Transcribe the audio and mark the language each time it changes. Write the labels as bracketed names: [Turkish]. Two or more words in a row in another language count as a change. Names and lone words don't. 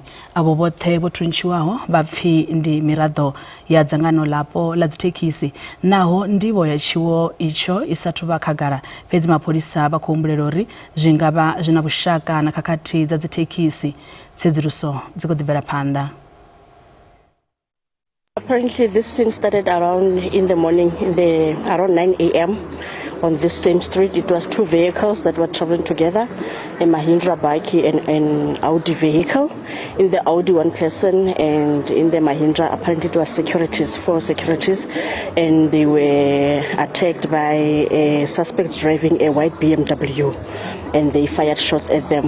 [Venda] Avo vhoṱhe vho thuntshiwaho vha pfi ndi miraḓo ya dzangano ḽapo ḽa dzithekhisi naho ndivho ya tshiwo itsho i sathu vha khagala. Fhedzi mapholisa vha khou humbulela uri zwi nga vha zwi na vhushaka na khakhathi dza dzithekhisi. Tsedzuluso dzi khou ḓibvela phanḓa. [English] Apparently this scene started around in the morning, around 9 a.m. on this same street. It was two vehicles that were traveling together, a Mahindra bike and an Audi vehicle. In the Audi, one person, and in the Mahindra, apparently it was four securities, and they were attacked by a suspect driving a white BMW, and they fired shots at them.